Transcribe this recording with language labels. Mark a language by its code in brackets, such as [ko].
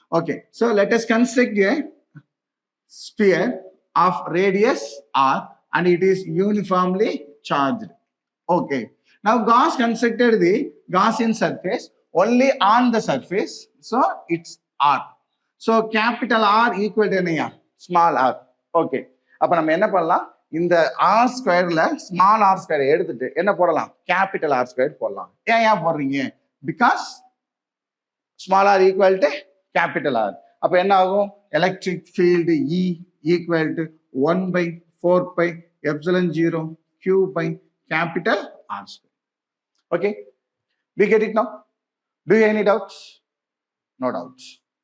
[en] Okay, so let us construct a sphere of radius r and it is uniformly charged. Okay, now Gauss constructed the Gaussian surface only on the surface, so it's r. So capital R equal to என்னையா? small r. [ta] Okay, அப்ப நம்ம என்ன பண்ணலாம்? இந்த r ஸ்கொயர்ல small r square எடுத்துட்டு என்ன போடலாம்? [en] capital r square [ta] போடலாம். ஏன் போடுறீங்க? [en] Because small r equal to capital R. [ta] அப்ப என்ன ஆகும்? [en] Electric field E equal to 1 by 4 pi epsilon 0 q by capital R square. Okay, we get it now. Do you have any doubts? No doubts.